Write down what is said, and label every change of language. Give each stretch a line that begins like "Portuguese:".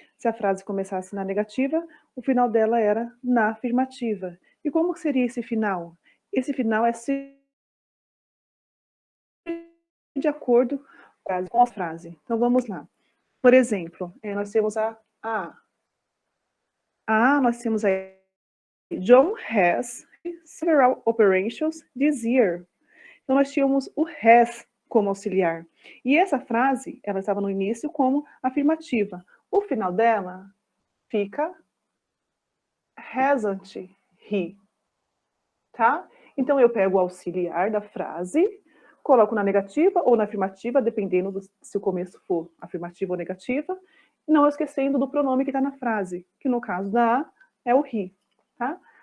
Portuguese: Se a frase começasse na negativa, o final dela era na afirmativa. E como seria esse final? Esse final é de acordo com a frase. Então vamos lá. Por exemplo, nós temos a A. Nós temos aí
English: John has several operations this year.
Portuguese: Então nós tínhamos o has como auxiliar. E essa frase, ela estava no início como afirmativa. O final dela fica
English: hasn't he,
Portuguese: tá? Então eu pego o auxiliar da frase, coloco na negativa ou na afirmativa, dependendo se o começo for afirmativa ou negativa, não esquecendo do pronome que está na frase, que no caso da A é o he, tá?